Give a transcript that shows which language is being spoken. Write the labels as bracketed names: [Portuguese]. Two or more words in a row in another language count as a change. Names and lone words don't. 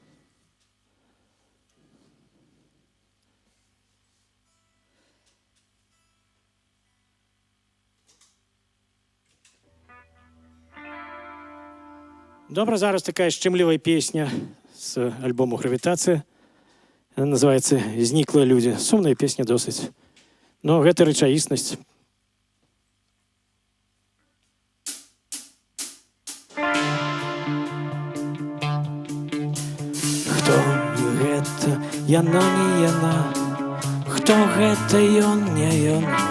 [Ukrainian] Добре, зараз така щемлива пісня з альбому «Гравітація». Називається «Зникли люди». Сумна пісня досить. Но [Belarusian] гэта рэчаіснасць. Хто гэта? Яна, не яна. Хто гэта ён, не ён?